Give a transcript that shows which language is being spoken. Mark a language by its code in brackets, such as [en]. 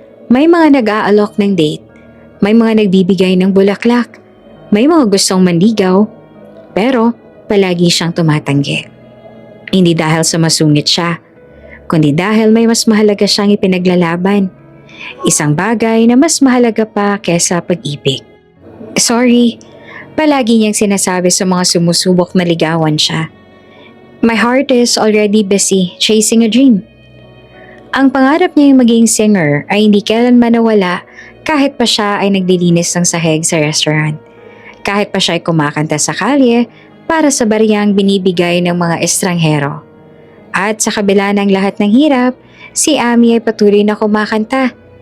[tl] May mga nag-aalok ng date, may mga nagbibigay ng bulaklak, may mga gustong manligaw, pero palagi siyang tumatanggi. Hindi dahil sa masungit siya, kundi dahil may mas mahalaga siyang ipinaglalaban. Isang bagay na mas mahalaga pa kesa pag-ibig. [en] Sorry, [tl] Palagi niyang sinasabi sa mga sumusubok na ligawan siya. [en] My heart is already busy chasing a dream. [tl] Ang pangarap niya yung maging singer ay hindi kailanman nawala kahit pa siya ay naglilinis ng sahig sa restaurant. Kahit pa siya ay kumakanta sa kalye para sa bariyang binibigay ng mga estranghero. At sa kabila ng lahat ng hirap, si Ami ay patuloy na kumakanta.